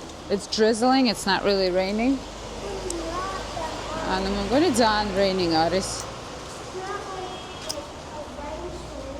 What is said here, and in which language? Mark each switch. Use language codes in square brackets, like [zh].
[en] It's drizzling, it's not really raining. [ka] ანუ მგონი ძალიან raining არის. [en] It's not like a rainstorm.